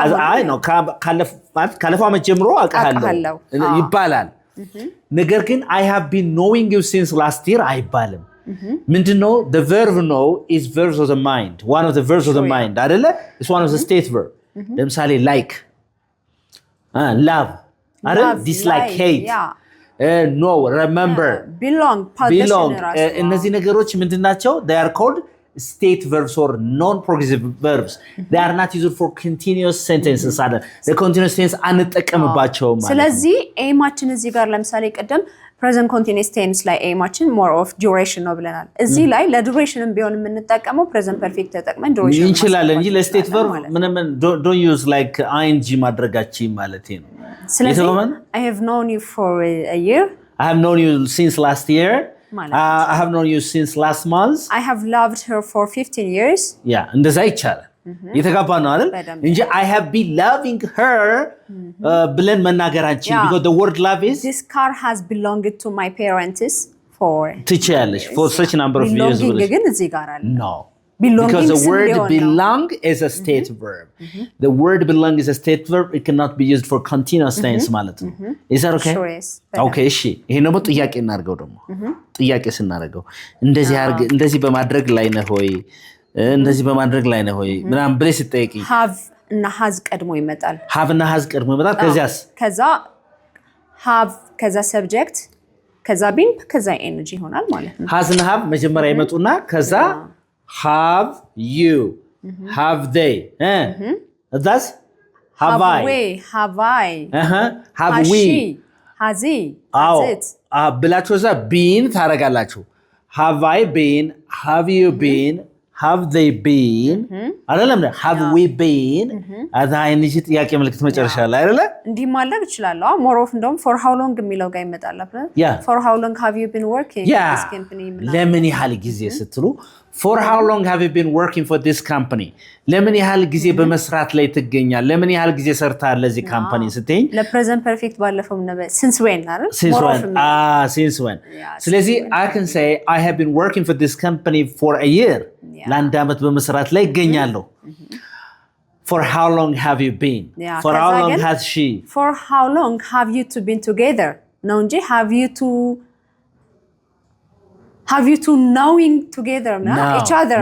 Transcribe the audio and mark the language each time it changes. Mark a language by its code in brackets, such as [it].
[am] አይ ነው ካለፈው ዓመት ጀምሮ አውቃለሁ ይባላል ነገር ግን [en] I have been knowing you since last year [am] አይባልም ምንድነው [en] the verb know is verbs of the mind one of the verbs of the mind አይደለ it's one of the state verb ለምሳሌ like love አይደል dislike hate no remember belong [am] እነዚህ ነገሮች ምንድናቸው [en] they are called state verbs or non-progressive verbs they are not used for continuous sentences አይደል the continuous tense [am] አንጠቀምባቸውም ማለት ስለዚህ ኤማችን እዚህ ጋር ለምሳሌ ቀደም present continuous tense ላይ ኤማችን [en] more of duration [am] ነው ብለናል እዚህ ላይ ለዱሬሽንም ቢሆን የምንጠቀመው present perfect ተጠቅመን duration እንችላለን እንጂ ለስቴት verb ምንም [en] don't use like ing [am] ማድረጋችን ማለት ነው [en] ስለዚህ I have known you for a year I have known you since last year I have known you since last month I have loved her for 15 years [am] እንደዛ ይቻላል የተጋባ ነው አይደል እንጂ [en] I have been loving her [am] ብለን መናገራችን [en] because the word love is this car has belonged to my parents for ትችያለሽ for such a number of years [am] ግን እዚህ ጋር አለ [en] no because the word belong is a state verb the word belong is a state verb it cannot be used for continuous tense [am] ማለት ነው [en] is that okay sure is [am] okay እሺ ይሄ ነው ጥያቄ እናርገው ደግሞ ጥያቄ ስናረጋው እንደዚህ በማድረግ ላይ ነው ሆይ እንደዚህ በማድረግ ላይ ነው ሆይ ምናም ብለሽ ጠይቂ have እና has ቀድሞ ይመጣል have እና has ቀድሞ ይመጣል ከዛ have ከዛ subject ከዛ being ከዛ energy ይሆናል ማለት ነው [en] has እና have [am] መጀመሪያ ይመጡና ከዛ [en] have you have they that's have I have we has he has it [am] ብላችሁ እዛ [en] been [am] ታረጋላችሁ [en] have I been have you been have they been አይደለም have we been [am] አዛይንጂ ጥያቄ ምልክት መጨረሻ ላይ አይደለ እንዲህ ማድረግ ይችላል [en] more of እንደውም for how long [am] የሚለው ጋር ይመጣል [en] for how long have you been working in this company [am] ለምን ያህል ጊዜ ስትሉ [en] for how long have you been working for this company [am] ለምን ያህል ጊዜ በመስራት ላይ ትገኛል ለምን ያህል ጊዜ ሰርታል ለዚህ ካምፓኒ ስትኝ ለፕሬዘንት ፐርፌክት ባለፈው ነበር since when አይደል [en] since when ስለዚህ I can say I have been working for this company for a year [am] ለአንድ አመት በመስራት ላይ ይገኛለሁ [en] for how long have you been for how long has she for how long have you two been together [am] ነው እንጂ [en] have you two knowing together each other